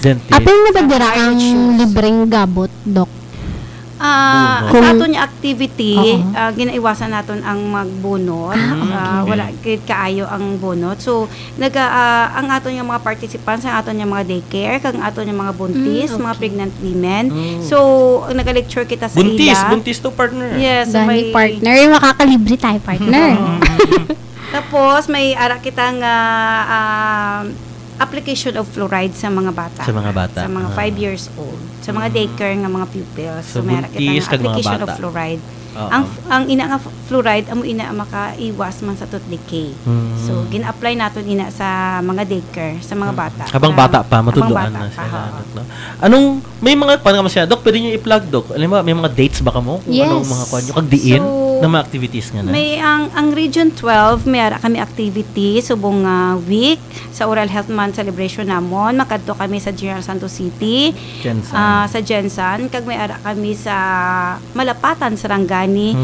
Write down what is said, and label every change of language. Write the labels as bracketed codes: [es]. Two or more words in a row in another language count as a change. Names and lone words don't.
[hil] Apeng nabadira ang libreng gabot, Doc. Sa aton nga activity, ginaiwasan naton ang magbunot. Wala gid kaayo ang bunot. So ang aton nga mga participants, ang aton nga mga daycare, kag ang aton nga mga buntis, mga [en] pregnant women. [hil] So naga-lecture kita sa ila. Buntis to partner. Yes, [tl] Dahil partner, makakalibre tayo partner. [hil] Tapos may ara kita nga [en] application of fluoride [hil] sa mga bata. Sa mga bata. Sa mga 5 [en] years old. [hil] Sa mga daycare nga mga pupils. So, meron buntis kita kag nga mga [en] application of [hil] bata. fluoride. Oo. Ang ina nga fluoride, amo ina makaiwas man sa [en] tooth decay. [hil] So, gina-apply naton ina sa mga daycare, sa mga bata. Habang bata pa, matudloan habang na bata sila. pa, No? [tl] Anong, may mga, paano ka masya, Doc, pwede nyo i-plug, Doc? Alam mo, may mga dates ba ka mo? Kung Yes. [hil] anong mga kwan nyo, kag diin, So, na mga activities nga na? May ang Region 12 may ara kami activity subong week sa Oral Health Month celebration namon. Makadto kami sa General Santos City. Jensen. Sa Jensen kag may ara kami sa Malapatan, Sarangani.